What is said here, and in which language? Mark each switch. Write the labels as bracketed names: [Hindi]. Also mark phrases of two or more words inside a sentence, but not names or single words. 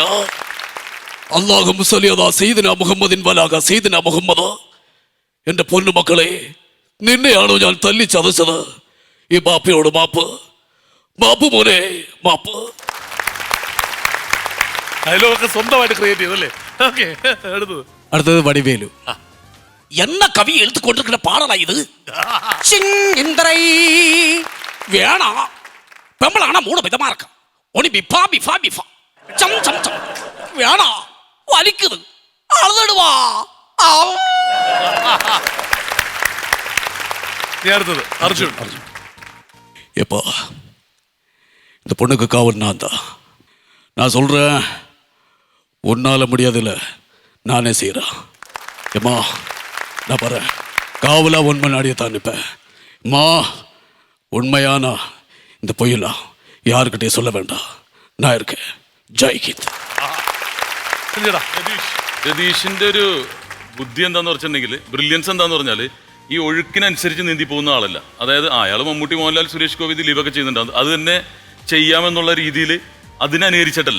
[Arabic] اللهم صل على سيدنا محمد وعلى سيدنا محمد. [Malayalam] എന്റെ പൊന്നുമക്കളെ, നിന്നെയാണോ ഞാൻ തല്ലിച്ചതച്ചത്? ഈ ബാപ്പയോട് മാപ്പ്, മാപ്പ് മോനെ, മാപ്പ്. ഡയലോഗൊക്കെ സ്വന്തമായിട്ട് ക്രിയേറ്റ് ചെയ്തല്ലേ? അടുത്തത് വടിവേലു. [Tamil] என்ன கவி எழுத்து கொண்டிருக்கிற பாடலா இது? வேணா பெம்பளானா 3 விதமா இருக்கும். ஒனி பிஃபா பிஃபா பிஃபா சம் சம் சம். வேணா வலிக்குது, அழுதுடுவா. அடுத்தது அர்ஜுன். எப்பா, இந்த பொண்ணுக்கு காவல் நான் தான். நான் சொல்றேன், உன்னால முடியாதுல்ல, நானே செய்யறேன். ஏம்மா, நான் பாரு காவலா உண்மை நாடிய தான் நிற்பேன். அம்மா, உண்மையானா இந்த பொய்யெல்லாம் யாருக்கிட்டே சொல்ல வேண்டாம். நான் இருக்கேன். [Hindi] जय हिंद. [Malayalam] രതീഷിന്റെ ഒരു ബുദ്ധി എന്താന്ന് വെച്ചിട്ടുണ്ടെങ്കിൽ, ബ്രില്യൻസ് എന്താന്ന് പറഞ്ഞാൽ ഈ ഒഴുക്കിനനുസരിച്ച് നീന്തി പോകുന്ന ആളല്ല. അതായത് അയാൾ മമ്മൂട്ടി, മോഹൻലാൽ, സുരേഷ് ഗോപി, ദിലീപൊക്കെ ചെയ്യുന്നുണ്ടാവും. അത് തന്നെ ചെയ്യാമെന്നുള്ള രീതിയിൽ അതിനനുകരിച്ചിട്ടല്ല.